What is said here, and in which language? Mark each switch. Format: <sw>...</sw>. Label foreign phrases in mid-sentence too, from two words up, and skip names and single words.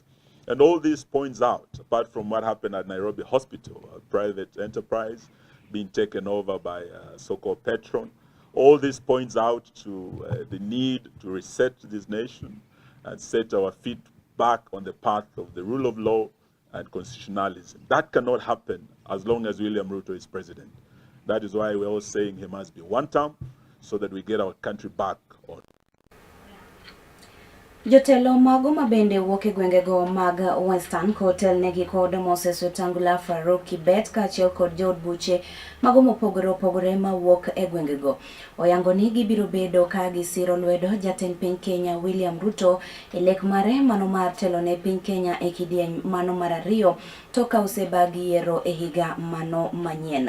<en>And all this points out, apart from what happened at Nairobi Hospital, a private enterprise being taken over by a so-called patron, all this points out to the need to reset this nation and set our feet back on the path of the rule of law and constitutionalism. That cannot happen as long as William Ruto is president. That is why we're all saying he must be one term so that we get our country back on.</en> <luo>Jotelo mago mabende wuok gwengego mag Western Hotel negi kod Moses Wetangula, Farouk Kibet kaachiel kod jood buche mago mopogore opogore mawuok gwengego. Oyango ni gibiro bedo ka gisiro lwedo jatend piny Kenya William Ruto e lek mare mano mar telo ne piny Kenya e kidieny mano mar ariyo toka osebagi yiero e higa mano manyien.</luo>